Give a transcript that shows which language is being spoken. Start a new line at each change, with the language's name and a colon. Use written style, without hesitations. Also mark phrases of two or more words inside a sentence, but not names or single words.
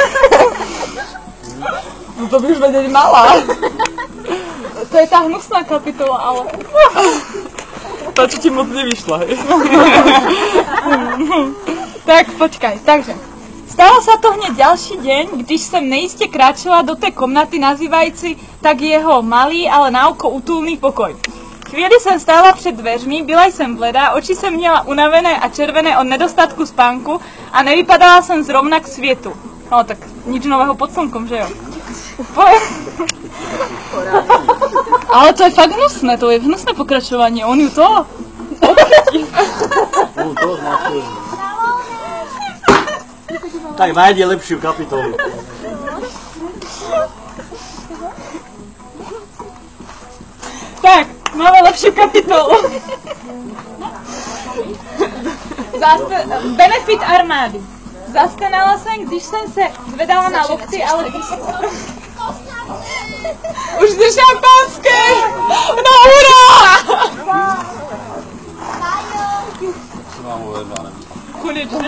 Slovak: No to by už vedieť mala. To je tá hnusná kapitola, ale... Tá, čo ti moc nevyšla, hej? Tak, počkaj, takže. Stalo sa to hneď ďalší deň,
Czech: když jsem nejistě kráčela do té komnaty nazývající tak jeho malý, ale na oko útulný pokoj. Chvíli jsem stála před dveřmi, byla jsem bledá, oči jsem měla unavené a červené od nedostatku spánku a nevypadala jsem zrovna k světu.
Slovak: No tak nič nového pod slnkom,
Czech: že jo?
Slovak: Ale to je fakt hnusné, to je hnusné pokračovanie, on ju to odchytí. Tak nájde lepšiu kapitolu. Tak, máme lepšiu kapitolu. Benefit armády.
Czech: Zastanala jsem, když jsem se zvedala na lokty, ale... Už jde šampanské! No hurá! Konečně.